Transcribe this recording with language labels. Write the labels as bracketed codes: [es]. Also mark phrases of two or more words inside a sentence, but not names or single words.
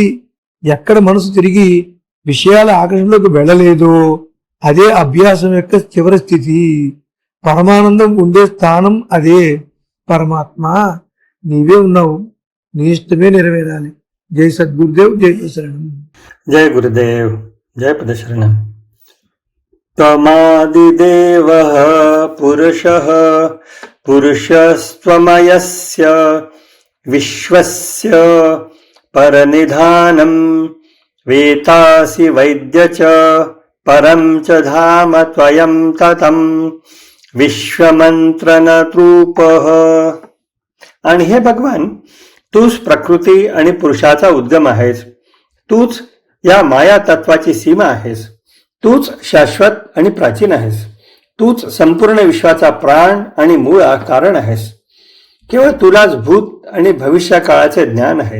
[te] ఎక్కడ మనసు తిరిగి విషయాల ఆకర్షణలోకి వెళ్ళలేదో అదే అభ్యాసం యొక్క చివరి స్థితి. పరమానందం ఉండే స్థానం అదే. పరమాత్మ నీవే ఉన్నావు, నీ ఇష్టమే నెరవేరాలి. జై సద్గురుదేవ్, జై శరణం. [sa] जय गुरुदेव, जय पदशरणम्. त्वमादिदेवः पुरुषः पुरुषस्त्वमयस्य विश्वस्य परनिधानम् वेतासि वैद्य च परं च धाम त्वयं ततं विश्वमंत्रनरूपः. [mr] आणि हे भगवान, तूच प्रकृती आणि पुरुषाचा उद्गम आहेस. तूच या माया तत्वाची सीमा आहेस. तूच शाश्वत आणि प्राचीन आहेस. तूच संपूर्ण विश्वाचा प्राण आणि मूळ कारण आहेस. केवळ तुलाच भूत आणि भविष्य काळाचे ज्ञान आहे.